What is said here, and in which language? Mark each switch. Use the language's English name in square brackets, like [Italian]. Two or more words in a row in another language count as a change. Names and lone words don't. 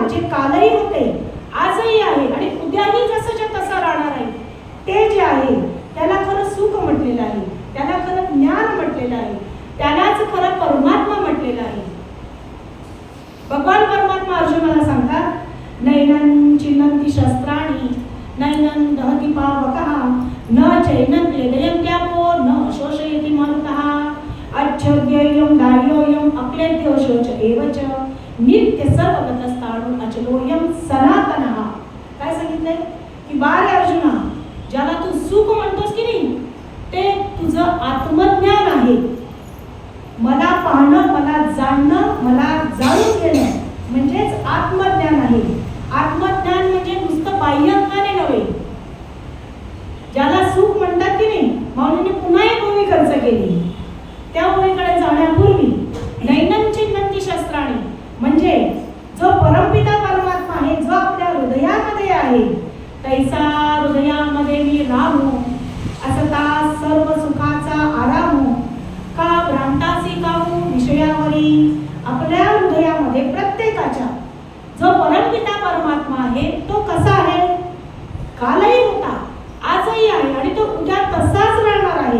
[Marathi] जे कालही होते आजही आहे आणि उद्याही जसंच्या तसं राहणार आहे ते जे आहे त्याला खरं सुख म्हटलेलं आहे, त्याला खरं ज्ञान म्हटलेलं आहे, त्यालाच खरं परमात्मा म्हटलेलं आहे. भगवान परमात्मा अर्जुनाला सांगतात [Sanskrit] नैनं चिन्नंती शस्त्राणी नैनं दहति पावकः न चैनं क्लेदयन्त्यापो न शोषयति मरुतः अच्छोद्ययं दार्योयं अक्लेद्यो शोच एव च नित्य सर्वगतस्थाणु अचलोयं सनातनः. [Marathi] काय सांगितलंय की बारे अर्जुना, ज्याला तू सुख म्हणतोस की नाही ते तुझं आत्मज्ञान आहे. मला पाहणं, मला जाणणं, मला जाणून घेणं म्हणजेच आत्मज्ञान आहे. आत्मज्ञान म्हणजे नुसतं बाह्यज्ञाने नव्हे. ज्याला सुख म्हणतात की नाही, माऊलीने पुन्हा एक ओवी खर्च केली. त्या ओवीकडे जाण्यापूर्वी [Sanskrit] नैनं चिन्नन्ति शस्त्राणि [Marathi] म्हणजे जो परमपिता परमात्मा आहे, जो आपल्या हृदयामध्ये आहे, तैसा हृदयामध्ये मी राहू असता सर्व सुखाचा आराम का भ्रांतासी काहू विषयावरी. आपल्या हृदयामध्ये प्रत्येकाच्या जो परमपिता परमात्मा आहे तो कसा आहे, कालही होता, आजही आहे आणि तो उद्या तसाच राहणार आहे.